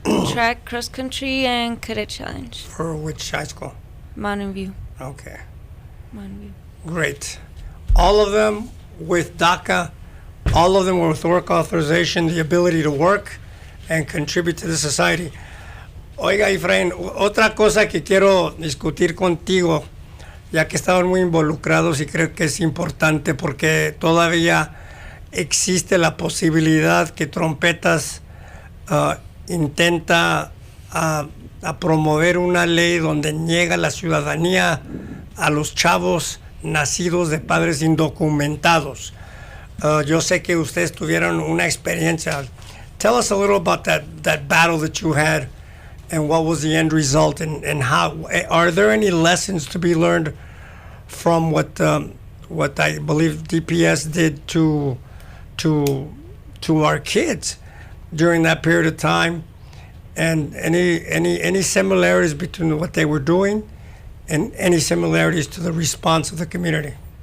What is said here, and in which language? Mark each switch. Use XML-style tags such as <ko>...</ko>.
<en>Track, cross country, and cadet challenge. For which high school? Mountain View. Okay. Mountain View. Great. All of them with DACA, all of them with work authorization, the ability to work and contribute to the society.</en> <es>Oiga, Efren, otra cosa que quiero discutir contigo, ya que estaban muy involucrados y creo que es importante porque todavía existe la posibilidad que Trompetas intenta a promover una ley donde niega la ciudadanía a los chavos nacidos de padres indocumentados. Yo sé que ustedes tuvieron una experiencia.</es> <en>Tell us a little about that battle that you had and what was the end result, and how are there any lessons to be learned from what I believe DPS did to our kids during that period of time, and any similarities between what they were doing and any similarities to the response of the community?</en>